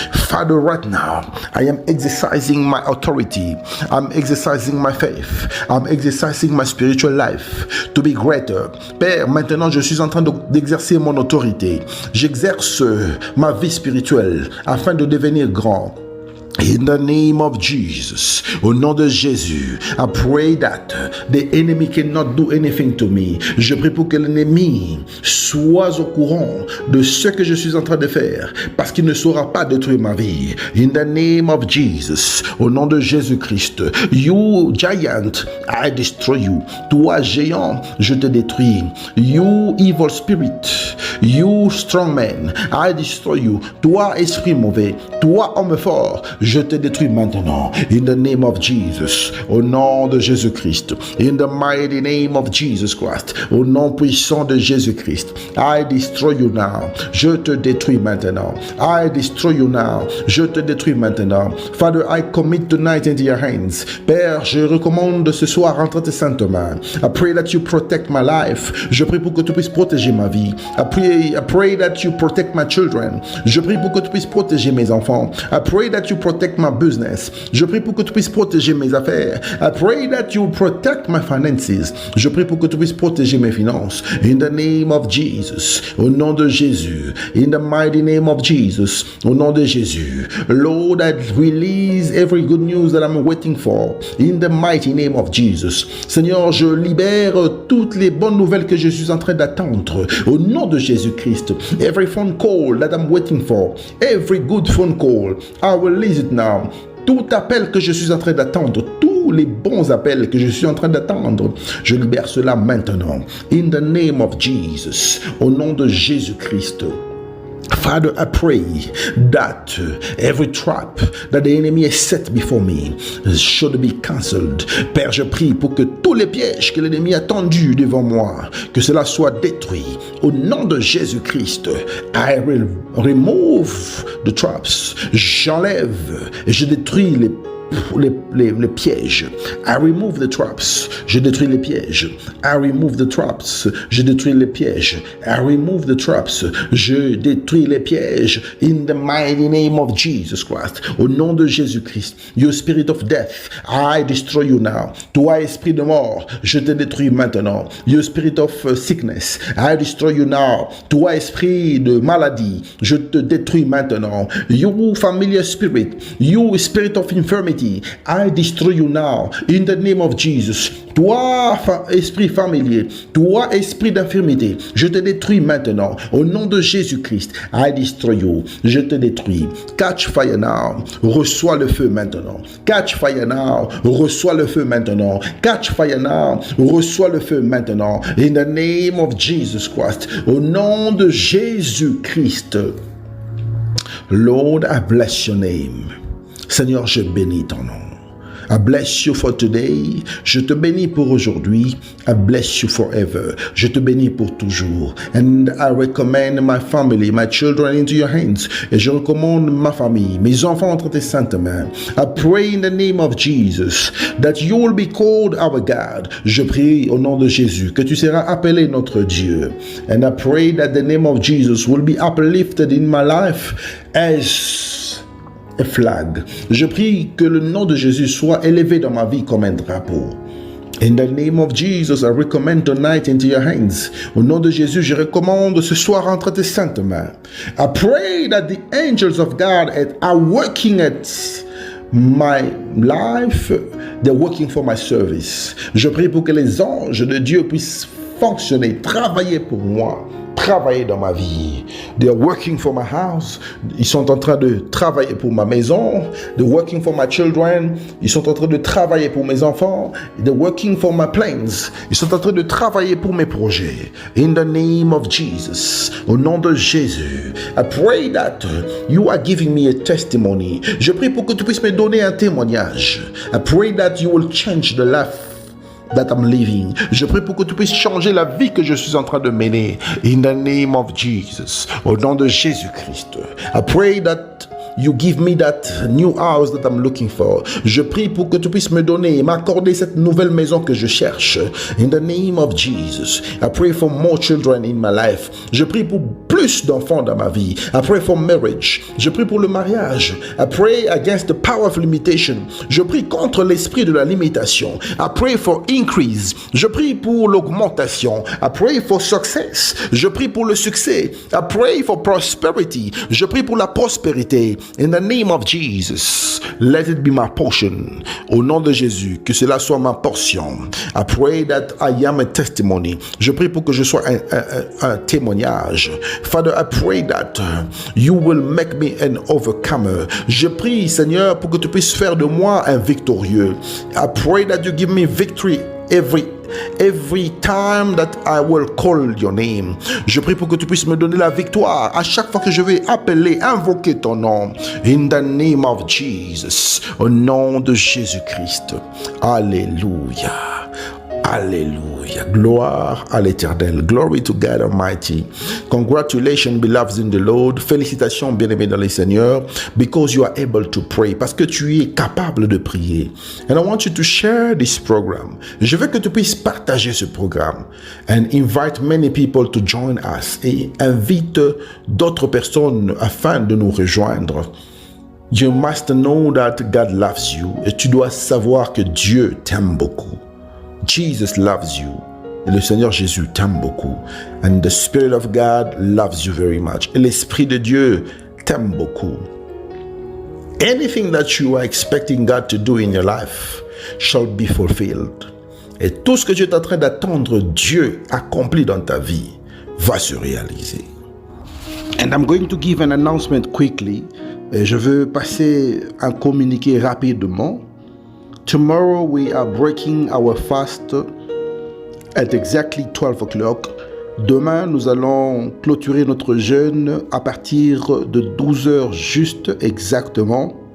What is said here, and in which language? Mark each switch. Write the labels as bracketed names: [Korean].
[English] Father, right now, I am exercising my authority. I'm exercising my faith. I'm exercising my spiritual life to be greater. [French] Père, maintenant, je suis en train d'exercer mon autorité. J'exerce ma vie spirituelle afin de devenir grand. [English] In the name of Jesus, [French] au nom de Jésus, [English] I pray that the enemy cannot do anything to me. [French] Je prie pour que l'ennemi soit au courant de ce que je suis en train de faire, parce qu'il ne saura pas détruire ma vie. [English] In the name of Jesus, [French] au nom de Jésus-Christ, [English] you giant, I destroy you. [French] Toi géant, je te détruis. [English] You evil spirit, you strong man, I destroy you. [French] Toi esprit mauvais, toi homme fort, je te détruis maintenant. [English] In the name of Jesus, [French] au nom de Jésus-Christ. [English] In the mighty name of Jesus Christ, [French] au nom puissant de Jésus-Christ. [English] I destroy you now. [French] Je te détruis maintenant. [English] I destroy you now. [French] Je te détruis maintenant. [English] Father, I commit tonight into your hands. [French] Père, je recommande ce soir entre tes saintes mains. [English] I pray that you protect my life. [French] Je prie pour que tu puisses protéger ma vie. [English] I pray that you protect my children. [French] Je prie pour que tu puisses protéger mes enfants. [English] I pray that you protect protect my business. [French] Je prie pour que tu puisses protéger mes affaires. [English] I pray that you protect my finances. [French] Je prie pour que tu puisses protéger mes finances. [English] In the name of Jesus. [French] Au nom de Jésus. [English] In the mighty name of Jesus. [French] Au nom de Jésus. [English] Lord, I release every good news that I'm waiting for. In the mighty name of Jesus. [French] Seigneur, je libère toutes les bonnes nouvelles que je suis en train d'attendre. Au nom de Jésus-Christ. [English] Every phone call that I'm waiting for. Every good phone call. I will release it now. [French] Tout appel que je suis en train d'attendre, tous les bons appels que je suis en train d'attendre, je libère cela maintenant. [English] In the name of Jesus. [French] Au nom de Jésus-Christ. [English] Father, I pray that every trap that the enemy has set before me should be cancelled. [French] Père, je prie pour que tous les pièges que l'ennemi a tendus devant moi, que cela soit détruit. Au nom de Jésus-Christ, [English] I will remove the traps. [French] J'enlève et je détruis les pièges. [English] I remove the traps. [French] Je détruis les pièges. [English] I remove the traps. [French] Je détruis les pièges. [English] I remove the traps. [French] Je détruis les pièges. [English] In the mighty name of Jesus Christ. [French] Au nom de Jésus-Christ. [English] You spirit of death, I destroy you now. [French] Toi, esprit de mort, je te détruis maintenant. [English] You spirit of sickness, I destroy you now. [French] Toi, esprit de maladie, je te détruis maintenant. [English] You familiar spirit, you spirit of infirmity, I destroy you now in the name of Jesus. [French] Toi, esprit familier, toi, esprit d'infirmité, je te détruis maintenant. Au nom de Jésus-Christ, [English] I destroy you. [French] Je te détruis. [English] Catch fire now. [French] Reçois le feu maintenant. [English] Catch fire now. [French] Reçois le feu maintenant. [English] Catch fire now. [French] Reçois le feu maintenant. [English] In the name of Jesus Christ. [French] Au nom de Jésus-Christ. [English] Lord, I bless your name. [French] Seigneur, je bénis ton nom. [English] I bless you for today. [French] Je te bénis pour aujourd'hui. [English] I bless you forever. [French] Je te bénis pour toujours. [English] And I recommend my family, my children into your hands. [French] Et je recommande ma famille, mes enfants entre tes saintes mains. [English] I pray in the name of Jesus that you will be called our God. [French] Je prie au nom de Jésus que tu seras appelé notre Dieu. [English] And I pray that the name of Jesus will be uplifted in my life as a flag. [French] Je prie que le nom de Jésus soit élevé dans ma vie comme un drapeau. [English] In the name of Jesus, I recommend tonight into your hands. [French] Au nom de Jésus, je recommande ce soir entre tes saintes mains. [English] I pray that the angels of God are working at my life. They're working for my service. [French] Je prie pour que les anges de Dieu puissent fonctionner, travailler pour moi, travailler dans ma vie. [English] They are working for my house. [French] Ils sont en train de travailler pour ma maison. [English] They're working for my children. [French] Ils sont en train de travailler pour mes enfants. [English] They're working for my plans. [French] Ils sont en train de travailler pour mes projets. [English] In the name of Jesus. [French] Au nom de Jésus. [English] I pray that you are giving me a testimony. [French] Je prie pour que tu puisses me donner un témoignage. [English] I pray that you will change the life that I'm living. [French] Je prie pour que tu puisses changer la vie que je suis en train de mener. [English] In the name of Jesus. [French] Au nom de Jésus-Christ. [English] I pray that you give me that new house that I'm looking for. [French] Je prie pour que tu puisses me donner et m'accorder cette nouvelle maison que je cherche. [English] In the name of Jesus. I pray for more children in my life. [French] Je prie pour plus d'enfants dans ma vie. I pray for marriage. Je prie pour le mariage. [English] I pray against the power of limitation. [French] Je prie contre l'esprit de la limitation. [English] I pray for increase. [French] Je prie pour l'augmentation. [English] I pray for success. [French] Je prie pour le succès. [English] I pray for prosperity. [French] Je prie pour la prospérité. [English] In the name of Jesus, let it be my portion. [French] Au nom de Jésus, que cela soit ma portion. [English] I pray that I am a testimony. [French] Je prie pour que je sois un témoignage. [English] Father, I pray that you will make me an overcomer. [French] Je prie, Seigneur, pour que tu puisses faire de moi un victorieux. [English] I pray that you give me victory every time that I will call your name. [French] Je prie pour que tu puisses me donner la victoire à chaque fois que je vais appeler, invoquer ton nom. [English] In the name of Jesus. [French] Au nom de Jésus-Christ. Alléluia. Alléluia. Gloire à l'Éternel. [English] Glory to God Almighty. Congratulations, beloveds in the Lord. [French] Félicitations, bien-aimés dans le Seigneur, [English] because you are able to pray. [French] Parce que tu es capable de prier. [English] And I want you to share this program. [French] Je veux que tu puisses partager ce programme. [English] And invite many people to join us. [French] Et invite d'autres personnes afin de nous rejoindre. [English] You must know that God loves you. [French] Et tu dois savoir que Dieu t'aime beaucoup. [English] Jesus loves you. [French] Et le Seigneur Jésus t'aime beaucoup. [English] And the Spirit of God loves you very much. [French] Et l'Esprit de Dieu t'aime beaucoup. [English] Anything that you are expecting God to do in your life shall be fulfilled. [French] Et tout ce que tu es en train d'attendre Dieu accompli dans ta vie va se réaliser. [English] And I'm going to give an announcement quickly. [French] Et je veux passer un communiqué rapidement. [English] Tomorrow we are breaking our fast at exactly 12 o'clock. [French] Demain, nous allons clôturer notre jeûne à partir de 12 heures juste exactement.